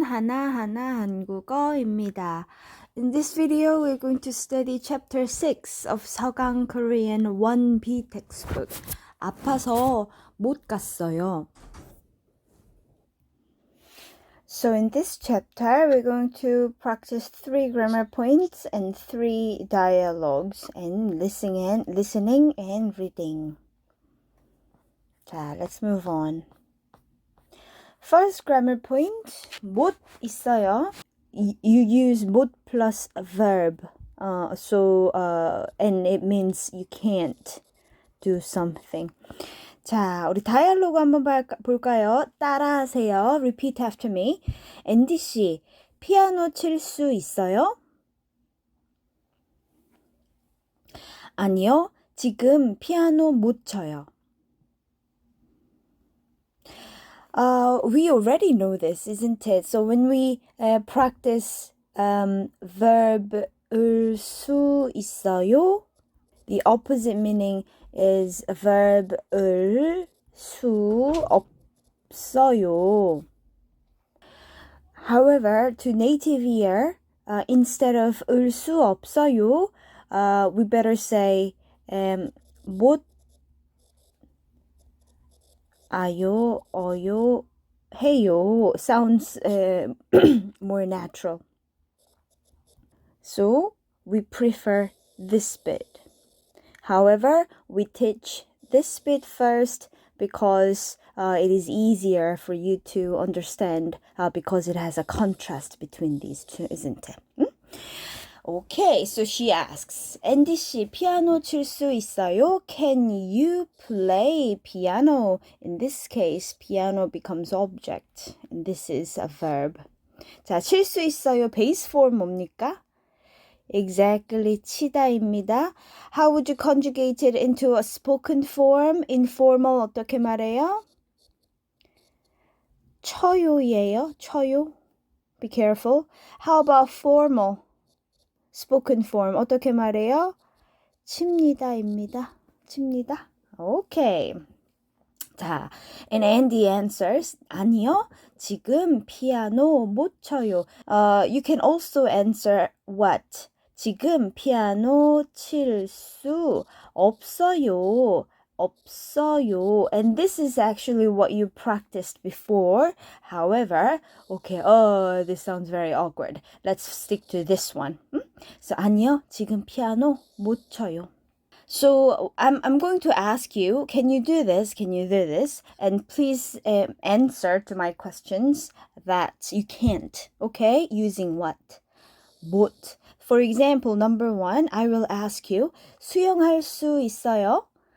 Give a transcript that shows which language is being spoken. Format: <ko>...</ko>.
<ko>하나하나 한국어입니다.</ko> <en>In this video, we're going to study chapter 6 of Sogang Korean 1B textbook.</en> <ko>아파서 못 갔어요.</ko> <en>So in this chapter, we're going to practice 3 grammar points and 3 dialogues and listening and reading. 자, let's move on. First grammar point, 못 있어요. You use 못 plus a verb. And it means you can't do something.</en> <ko>자, 우리 다이얼로그 한번 볼까요? 따라하세요.</ko> <en>Repeat after me.</en> <ko>앤디 씨, 피아노 칠 수 있어요? 아니요, 지금 피아노 못 쳐요.</ko> <en>We already know this, isn't it? So when we practice verb 을 수 있어요, the opposite meaning is verb 을 수 없어요. However, to native ear, instead of 을 수 없어요, we better say 못 아요, 어요, 해요 sounds more natural. So we prefer this bit. However, we teach this bit first because it is easier for you to understand because it has a contrast between these two, isn't it? Okay, so she asks,</en> <ko>앤디 씨, 피아노 칠 수 있어요?</ko> <en>Can you play piano? In this case, piano becomes object, and this is a verb.</en> <ko>자, 칠 수 있어요.</ko> <en>Base form</en> <ko>뭡니까?</ko> <en>Exactly, 치다입니다. How would you conjugate it into a spoken form?</en> <ko>Informal 어떻게 말해요? 쳐요예요. 쳐요. Be careful.</ko> <en>How about formal?</en> <ko>Spoken form 어떻게 말해요? 칩니다입니다. 칩니다.</ko> <en>Okay.</en> <ko>자,</ko> <en>and Andy answers,</en> <ko>아니요, 지금 피아노 못 쳐요.</ko> <en>You can also answer what?</en> <ko>지금 피아노 칠 수 없어요. 없어요.</ko> <en>And this is actually what you practiced before. However, okay, this sounds very awkward. Let's stick to this one. So,</en> <ko>아니요, 지금 피아노 못 쳐요.</ko> <en>So, I'm going to ask you, can you do this? Can you do this? And please answer to my questions that you can't, okay? Using what? 못. For example, number 1, I will ask you,</en> <ko>수영할 수 있어요?</ko>